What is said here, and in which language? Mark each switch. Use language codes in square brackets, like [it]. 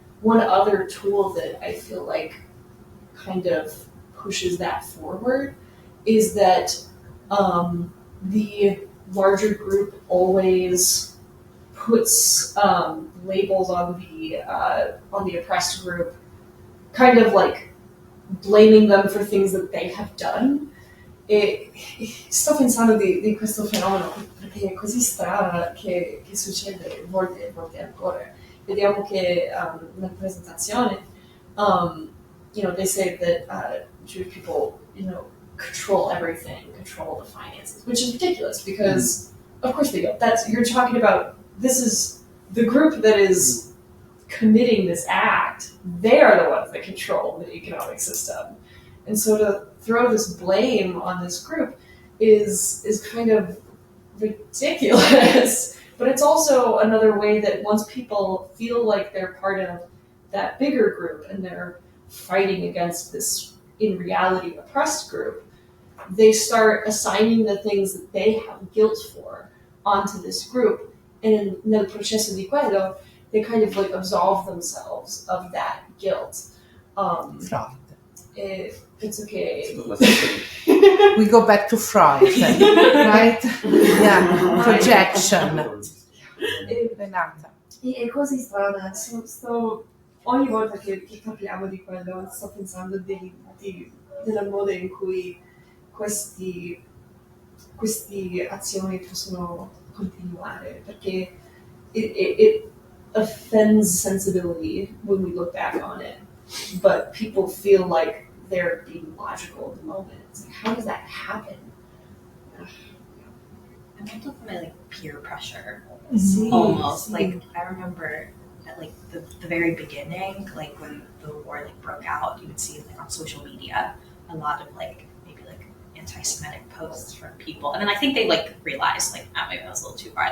[en] One other tool that I feel like kind of pushes that forward is that the larger group always puts labels on the oppressed group, kind of like blaming them for things that they have done. [it] E sto pensando di questo fenomeno perché è così strano che succede volte e volte ancora. Vediamo che nella presentazione, [en] they say that Jewish people, control everything, control the finances, which is ridiculous because, of course they don't. You're talking about, this is the group that is committing this act. They are the ones that control the economic system. And so to throw this blame on this group is kind of ridiculous. But it's also another way that once people feel like they're part of that bigger group and they're fighting against this, in reality, oppressed group, they start assigning the things that they have guilt for onto this group. And [it] nel processo di quello, [en] they kind of like absolve themselves of that guilt. It's okay. We go back to Freud, right? Yeah, projection. Renata. [it] È così strana, ogni volta che parliamo di quello sto pensando della modo in cui queste azioni possono continuare, perché [en] it offends sensibility when we look back on it, but people feel like they're being logical at the moment. It's like, how does that happen? I'm thinking of like peer pressure, Mm-hmm. almost. Like I remember at like the very beginning, like when the war like broke out, you would see like on social media a lot of like maybe like anti-Semitic posts from people, and then I think they like realized like maybe that was a little too far.